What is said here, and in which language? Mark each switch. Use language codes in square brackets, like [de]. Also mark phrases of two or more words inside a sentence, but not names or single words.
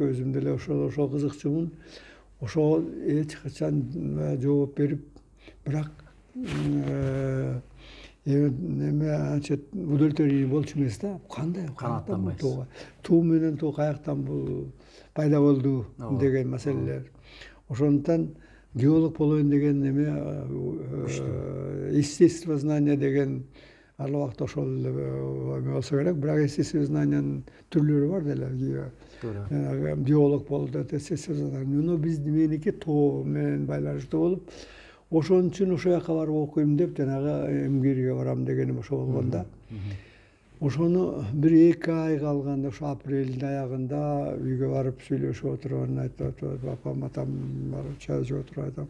[ky] Өзүм деле ошол кызыкчумун. Ошол эч качан жооп берип, бирок эме анча удовлетворение болчу эмес да. Кандай канаттан бул тоого? Туу менен тоо каяктан бул пайда болду деген маселелер. Ошондуктан геолог болоюн деген эме [ru] естественное знание [ky] деген ал убакта ошол эме болсо керек. Бирок [ru] естественное знаниянын [ky] түрлөрү бар деле. Биолог болду, [ru] естественное знание. [ky] Но меники тоо менен байланыштуу болуп, ошон үчүн ошол жака барып окуйм деп жанагы МГИРге барам дегеним ошо болгон да. Ошону 1-2 ай калганда, ошо апрелдин аягында үйгө барып сүйлөшүп отурган, айтып апам, атам барып чай ичип отуруп айтам.